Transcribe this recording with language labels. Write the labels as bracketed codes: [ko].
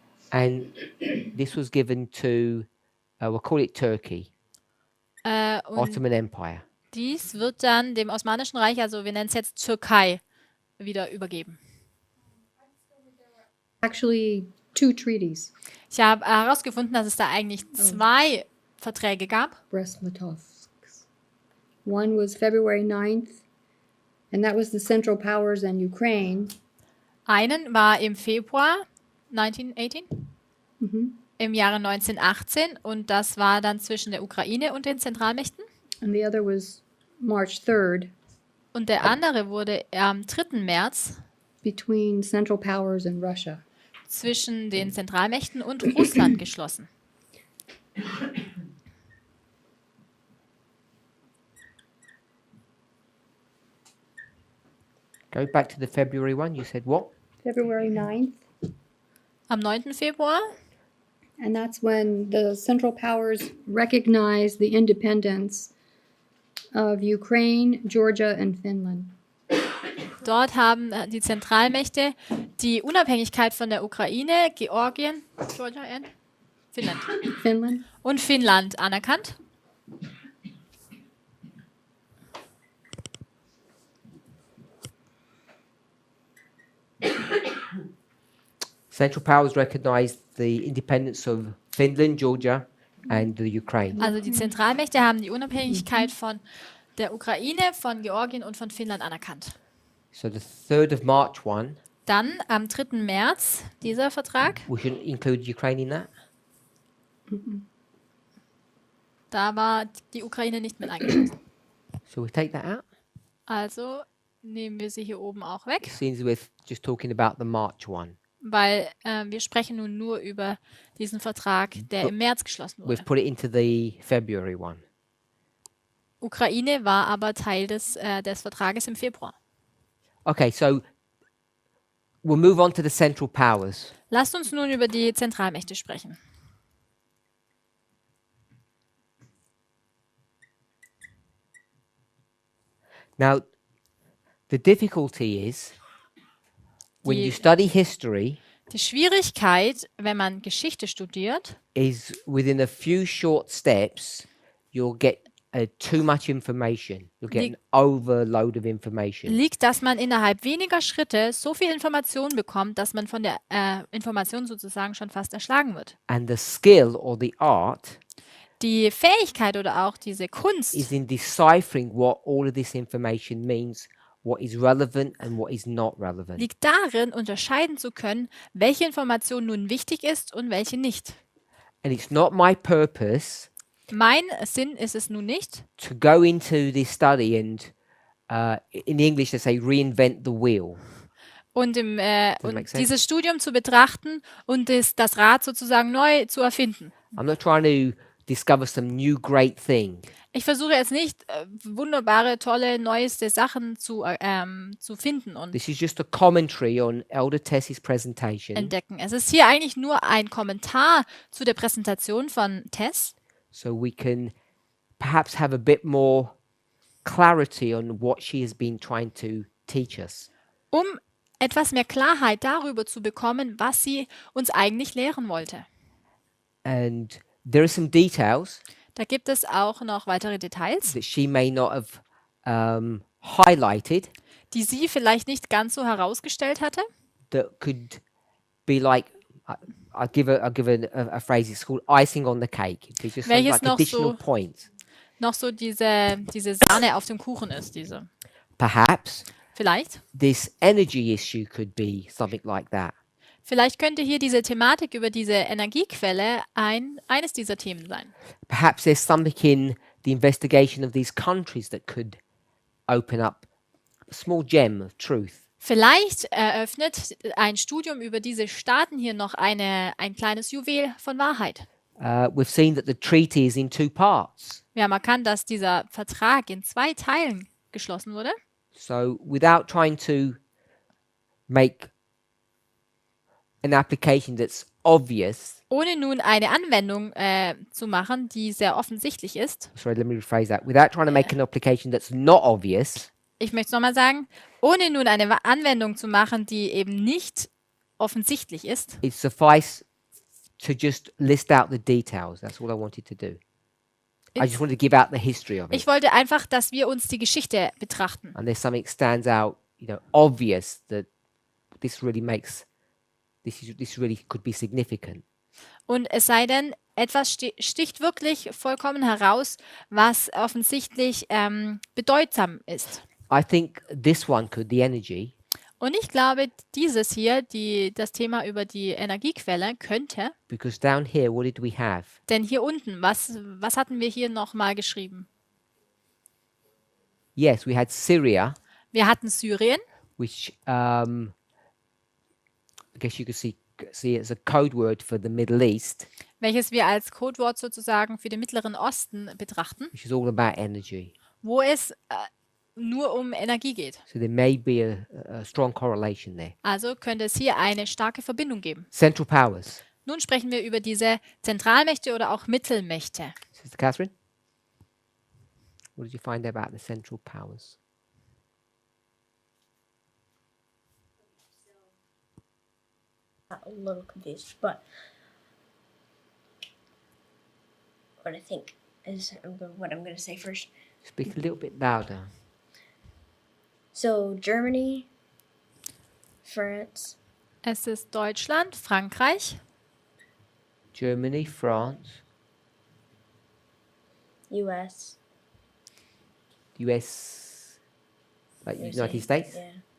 [en] and this was given to, we'll call it Turkey, [de] Und [en] Ottoman Empire. [de] dies wird dann dem Osmanischen Reich, also wir nennen es jetzt Türkei, wieder übergeben. [en] Actually, 2 treaties, [de] Ich habe herausgefunden, dass es da eigentlich 2 Verträge gab. [en] Brest, Litovsk. One was February 9th, and that was the Central Powers and Ukraine. [de] Einen war im Februar 1918, Mhm. im Jahre 1918 und das war dann zwischen der Ukraine und den Zentralmächten. [en] And the other was March 3rd, [de] Und der andere wurde am 3. März [en] between Central Powers and Russia. [de] zwischen den Zentralmächten und Russland geschlossen. [en] Go back to the February one. You said what? February 9th, [de] Am 9. Februar, [en] and that's when the Central Powers recognized the independence of Ukraine, Georgia, and Finland. [de] dort haben die Zentralmächte die Unabhängigkeit von der Ukraine, Georgien, [en] Georgia and [de] Finnland [en] Finland? [de] und Finnland anerkannt. [en] Central Powers recognized the independence of Finland, Georgia, and the Ukraine. [de] Also die Zentralmächte haben die Unabhängigkeit von der Ukraine, von Georgien und von Finnland anerkannt. [en] So the 3rd of March one, [de] Dann am 3. März dieser Vertrag, [en] we shouldn't include Ukraine in that. [de] da war die Ukraine nicht mit eingeschlossen. [en] So we take that out. [de] Also nehmen wir sie hier oben auch weg, [en] Since we're just talking about the March one. [de] weil wir sprechen nun nur über diesen Vertrag, der im März geschlossen [en] We've [de] wurde. [en] put it into the February one. [de] Ukraine war aber Teil des Vertrages im Februar. [en] Okay, so we'll move on to the Central Powers. [de] Lasst uns nun über die Zentralmächte sprechen. [en] Now, the difficulty is when you [de] Die- [en] study history, [de] Die Schwierigkeit, wenn man Geschichte studiert, [en] is within a few short steps, you'll get too much information. You'll get an overload of information. [de] liegt, dass man innerhalb weniger Schritte so viel Information bekommt, dass man von der Information sozusagen schon fast erschlagen wird. [en] And the skill or the art [de] Die Fähigkeit oder auch diese [en] is [de] Kunst [en] in deciphering what all of this information means, what is relevant and what is not relevant. [de] liegt darin, unterscheiden zu können, welche Information nun wichtig ist und welche nicht. [en] And it's not my purpose [de] Mein Sinn ist es nun nicht, [en] to go into this study and, in English they say, reinvent the wheel. [de] und, [en] make [de] und [en] sense? [de] dieses Studium zu betrachten und das Rad sozusagen neu zu erfinden. [en] I'm not trying to discover some new great thing. [de] Ich versuche jetzt nicht, wunderbare, tolle, neueste Sachen zu finden und [en] This is just a commentary on Elder Tess's presentation, [de] entdecken. Es ist hier eigentlich nur ein Kommentar zu der Präsentation von Tess, [en] so we can perhaps have a bit more clarity on what she has been trying to teach us. [de] um etwas mehr Klarheit darüber zu bekommen, was sie uns eigentlich lehren wollte. [en] And there are some details [de] Da gibt es auch noch weitere Details, [en] that she may not have highlighted [de] die sie vielleicht nicht ganz so herausgestellt hatte, [en] that could be like, I'll give a phrase, it's called icing on the cake. It's just some [de] Welches [en] like [de] noch [en] additional [de] so- [en] points. [de] noch so diese Sahne auf dem Kuchen ist, diese. [en] Perhaps [de] Vielleicht. [en] this energy issue could be something like that. [de] Vielleicht könnte hier diese Thematik über diese Energiequelle eines dieser Themen sein. [en] Perhaps there's something in the investigation of these countries that could open up a small gem of truth. [de] Vielleicht eröffnet ein Studium über diese Staaten hier noch ein kleines Juwel von Wahrheit. [en] We've seen that the treaty is in 2 parts. [de] Wir haben erkannt, dass dieser Vertrag in 2 Teilen geschlossen wurde. [en] So without trying to make an application that's obvious, [de] Ohne nun eine Anwendung zu machen, die sehr offensichtlich ist. [en] sorry, let me rephrase that. Without trying to make an application that's not obvious, [de] Ich möchte es nochmal sagen, ohne nun eine Anwendung zu machen, die eben nicht offensichtlich ist. [en] it suffice to just list out the details. That's all I wanted to do. I just wanted to give out the history of it. [de] Ich wollte einfach, dass wir uns die Geschichte betrachten. [en] And there's something stands out, obvious that this really makes this really could be significant. [de] Und es sei denn, etwas sticht wirklich vollkommen heraus, was offensichtlich bedeutsam ist. [en] I think this one could, the energy, [de] Und ich glaube, dieses hier, das Thema über die Energiequelle, könnte, [en] because down here, what did we have? [de] denn hier unten, was hatten wir hier nochmal geschrieben? [en] Yes, we had Syria, [de] Wir hatten Syrien, [en] which I guess you could see it as a code word for the Middle East, [de] welches wir als Codewort sozusagen für den Mittleren Osten betrachten, [en] which is all about energy. [de] wo es nur um Energie geht. [en] So there may be a strong correlation there. [de] Also könnte es hier eine starke Verbindung geben. [en] Central powers. [de] Nun sprechen wir über diese Zentralmächte oder auch Mittelmächte. [en] Sister Catherine? What did you find about the central powers? A little confused, but what I think is what I'm going to say first. Speak a little bit louder. So Germany, France, [de] Es ist Deutschland, Frankreich, [en] Germany, France, U.S. US, like USA, United States. Yeah.